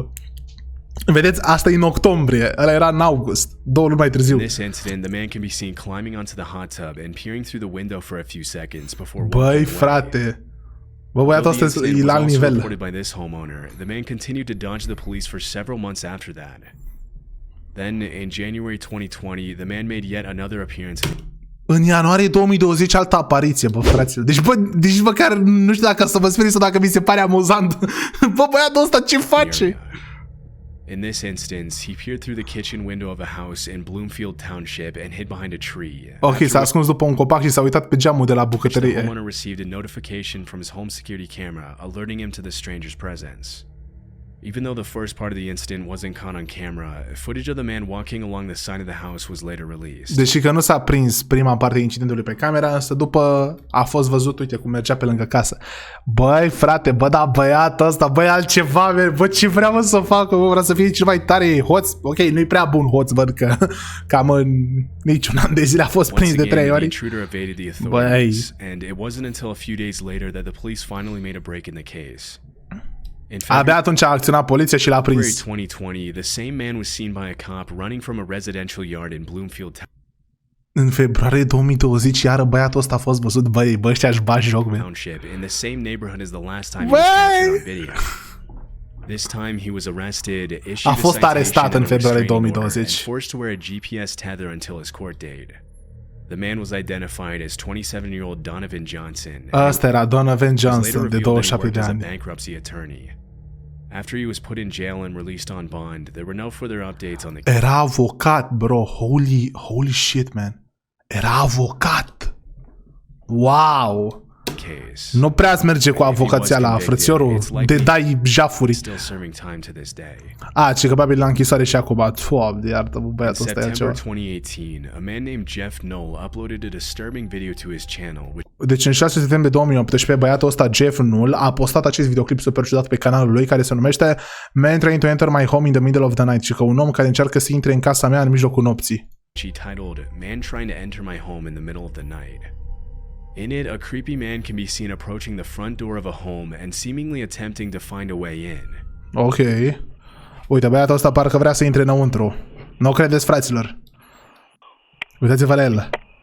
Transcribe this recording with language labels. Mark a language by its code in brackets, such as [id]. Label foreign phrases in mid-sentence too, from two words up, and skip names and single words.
[ro] Vedeți, asta e în octombrie, ăla era în august, 2 luni mai târziu. [en] In this incident, the man can be seen climbing onto the hot tub and peering through the window for a few seconds before [ro] Băi, [en] walking away. [ro] frate. Bă, băiatul [en] Though [ro] ăsta [en] the [ro] e [en] incident [ro] la [en] was [ro] alt [en] also [ro] nivel. [en] reported by this homeowner, the man continued to dodge the police for several months after that. Then, in January 2020, the man made yet another appearance. [ro] În ianuarie 2020 altă apariție, bă, fraților. Deci măcar nu știu dacă să vă sperii sau dacă mi se pare amuzant. Bă, băiatul ăsta ce face? [en] In this instance, he peered through the kitchen window of a house in Bloomfield Township and hid behind a tree. [ro] Ok, s-a ascuns după un copac și s-a uitat pe geamul de la [en] The [ro] bucătărie. [en] homeowner received a notification from his home security camera alerting him to the stranger's presence. Even though the first part of the incident wasn't caught on camera, footage of the man walking along the side of the house was later released. [ro] Deși că nu s-a prins prima parte a incidentului pe camera, însă după a fost văzut, uite cum mergea pe lângă casă. Băi, frate, bă, da, băiatul ăsta, băi, altceva, bă, ce vrea mă să facă, bă, vrea să fie cel mai tare hoț. Ok, nu-i prea bun hoț, văd că cam în niciun an de zile a fost prins de 3 [en] The [ro] ori. [en] intruder evaded the authorities, and it wasn't until a few days later that the police finally made a break in the case. [ro] Abia atunci a acționat poliția și l-a [en] February [ro] prins. [en] 2020, the same man was seen by a cop running from a residential yard in Bloomfield [ro] În februarie 2020, iară băiatul ăsta a fost văzut, băi, ăștia-și bagi joc, man. [en] Township in the same neighborhood as the last time he was captured on video. This time he was arrested, issued [ro] A fost [en] a citation [ro] arestat în [en] and a [ro] februarie [en] restraining order, [ro] 2020. [en] and forced to wear a GPS tether until his court date. The man was identified as 27-year-old Donovan Johnson. [ro] Ăsta era Donovan [en] It was later [ro] Johnson, de [en] revealed that he [ro] 27 de [en] worked as a [ro] ani. [en] bankruptcy attorney. After he was put in jail and released on bond, there were no further updates on the case. [ro] Era avocat, bro. [en] Holy shit, man. [ro] Era avocat. Wow. Nu prea-ți merge cu avocația la frățiorul. De dai jafuri. [en] Still serving time to this day. [ro] Ce că probabil la închisoare și acum. Foamne, iartă, bă, băiatul ăsta e altceva. [en] September 2018, a man named Jeff Knoll uploaded a disturbing video to his channel, which [ro] Deci în 6 septembrie 2018, băiatul ăsta, Jeff Knoll, a postat acest videoclip super ciudat pe canalul lui, care se numește [en] Man Trying to Enter My Home in the Middle of the Night, [ro] și că un om care încearcă să intre în casa mea în mijlocul nopții. [en] he titled Man Trying to Enter My Home in the Middle of the Night. In it, a creepy man can be seen approaching the front door of a home and seemingly attempting to find a way in. [ro] Ok. Uite, băiatul ăsta parcă vrea să intre înăuntru. Nu o credeți, fraților? Uitați-vă la el.